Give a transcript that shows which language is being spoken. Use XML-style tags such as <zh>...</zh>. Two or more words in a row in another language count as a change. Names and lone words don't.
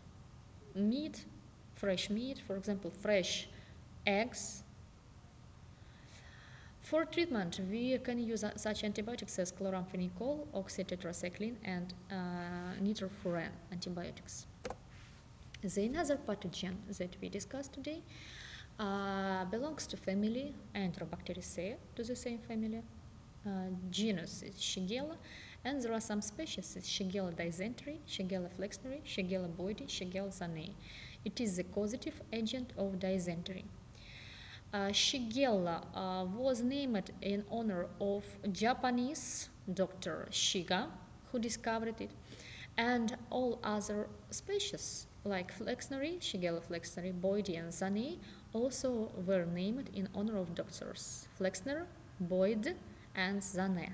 <en>Meat, fresh meat, for example, fresh eggs, For treatment, we can use such antibiotics as chloramphenicol, oxytetracycline, and nitrofuran antibiotics. The another pathogen that we discussed today belongs to family Enterobacteriaceae, to the same family. Genus is Shigella, and there are some species: Shigella dysentery, Shigella flexneri, Shigella boydii, Shigella zanae. It is the causative agent of dysentery. Shigella was named in honor of Japanese doctor Shiga, who discovered it, and all other species like flexneri, Shigella flexneri, boydii, and zanae also were named in honor of doctors Flexner, Boyd, and Zanae.</en>